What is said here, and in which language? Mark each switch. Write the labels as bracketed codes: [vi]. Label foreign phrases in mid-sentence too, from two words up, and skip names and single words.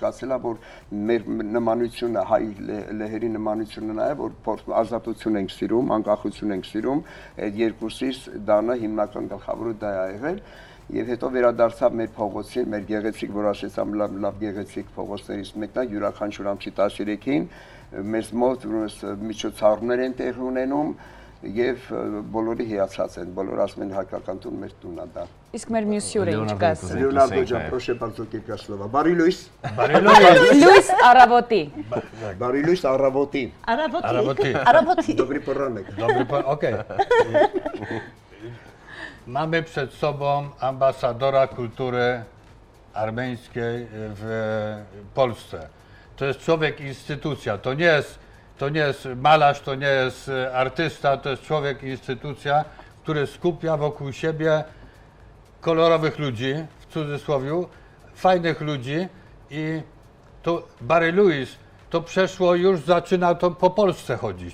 [hy] է, որ մեր նմանությունը հայ լեհերի նմանությունը նա է, որ ազատություն ենք սիրում, անկախություն ենք սիրում, այդ երկուսից դանը հիմնական գլխավորը դա է եղել եւ հետո վերադարձավ մեր փողոցին, մեր գեղեցիկ, որ ասեցամ լավ գեղեցիկ փողոցներից մեկն է յուրաքանչյուր ամսի 13-ին մեզ մոտ միջոցառումներ են տեղի ունենում եւ բոլորի հիացած են, բոլորը ասում են հայկական տուն մեր տունն է դա։ Իսկ մեր մյուս հյուրը ինչ կասի։ Leonardo ջան, [pl] proszę bardzo kilka słowa. [hy] Բարի լույս։ Լույս Արավոտի։ Բարի լույս առավոտի։ Работи. [pl] Добрый poranek. Okej. Mamy przed sobą ambasadora kultury armeńskiej w Polsce. To jest człowiek instytucja, to nie jest malarz, to nie jest artysta, to jest człowiek instytucja, który skupia wokół siebie kolorowych ludzi, w cudzysłowie, fajnych ludzi i to [hy] Բարի լույս [pl] to przeszło już, zaczyna to po Polsce chodzić.